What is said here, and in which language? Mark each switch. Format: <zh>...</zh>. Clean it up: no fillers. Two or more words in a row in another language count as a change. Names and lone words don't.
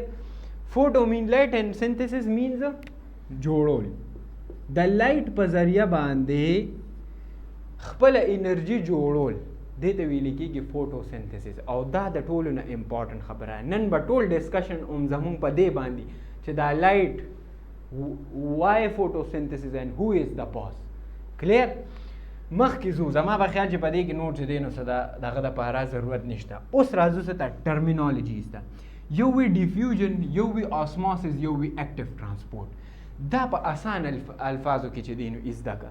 <en>photo mean light and synthesis means جوړول.</en> <ps>د لایټ په ذریعه باندې خپل انرژي جوړول، دې ته ویل کېږي فوټوسنتھسس. او دا د ټولو نه امپورټنټ خبره. نن به ټول ډسکشن زموږ په دې باندې چې دا لایټ</ps> <en>why photosynthesis and who is the boss.</en> <ps>کلیر؟ مخکې ځو، زما به خیال چې په دې کې نوټ چې دی نو څه دغه دپاره ضرورت نشته. اوس راځو څه ته ټرمینالوجیز ته. یو وی ډیفیوژن، یو وی آسماسس، یو وی اکټیو ټرانسپورټ. دا په اسان الفاظو کې چې دی نو زده کړه.</ps>